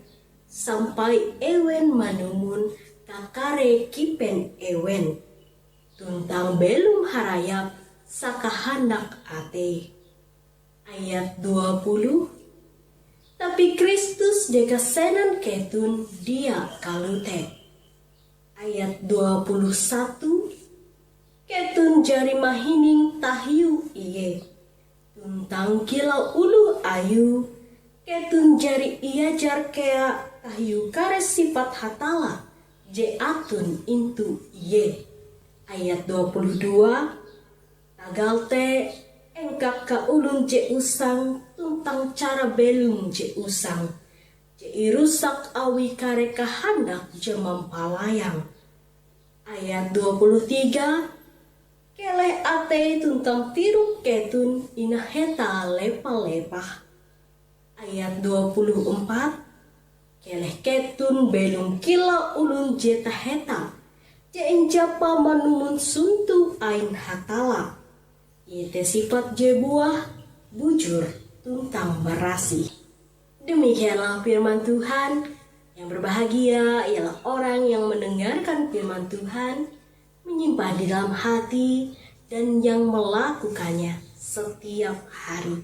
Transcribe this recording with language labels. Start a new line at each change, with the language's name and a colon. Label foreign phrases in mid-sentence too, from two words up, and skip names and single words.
Ngaju: Sampai ewen manumun kakare kipen ewen. Tuntang belum harayap sakahandak ate. Ayat 20. Tapi Kristus dekasenan ketun dia kalute. Ayat 21. Ketun jari mahining tahiu iye. Tuntang kilau ulu ayu. Ketun jari iajar kea tahiu kare sifat hatala. Je atun intu iye. Ayat 22. Tagal te engkak ka ulun je usang tuntang cara belum je usang. Je irusak awi kare kahandak je mampalayang. Ayat 23. Keleh ate tuntang tiruk ketun inaheta lepa-lepah. Ayat 24. Keleh ketun belum kila ulun je taheta. Jain japa manumun suntu ain hatala. Ite sifat je buah bujur tuntang berasi.
Indonesian: Demikianlah firman Tuhan. Yang berbahagia ialah orang yang mendengarkan firman Tuhan, menyimpan di dalam hati, dan yang melakukannya setiap hari.